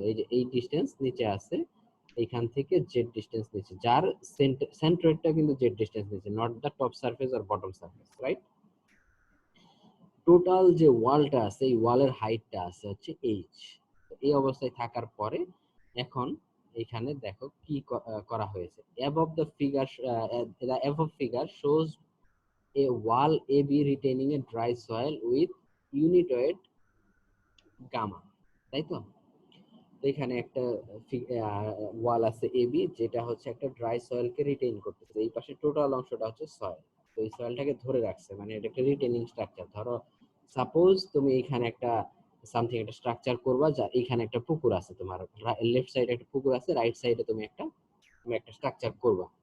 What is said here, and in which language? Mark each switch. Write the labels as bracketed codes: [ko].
[bn] এই যে এই ডিস্টেন্স নিচে আছে, এইখান থেকে জেড ডিস্টেন্স নিচে, যার সেন্ট্রয়েডটা কিন্তু জেড ডিস্টেন্স নিচে, not the top surface আর bottom surface, right? Total যে ওয়ালটা আছে এই ওয়ালের হাইটটা আছে হচ্ছে এইচ। এই অবস্থায় থাকার পরে এখন এখানে দেখো কি করা হয়েছে। [en] above the figure the above figure shows a wall AB retaining a dry soil with unit weight gamma, [bn] তাই তো? এখানে একটা ওয়াল আছে এবি, যেটা হচ্ছে একটা ড্রাই সয়েলকে রিটেইন করতেছে। এই পাশে টোটাল অংশটা হচ্ছে সয়েল, তো এই সয়েলটাকে ধরে রাখছে, মানে এটা একটা রিটেইনিং স্ট্রাকচার। ধরো সাপোজ তুমি এখানে একটা সামথিং একটা স্ট্রাকচার করবা, যা এখানে একটা পুকুর আছে, তোমার লেফট সাইডে একটা পুকুর আছে, রাইট সাইডে তুমি একটা স্ট্রাকচার করবা।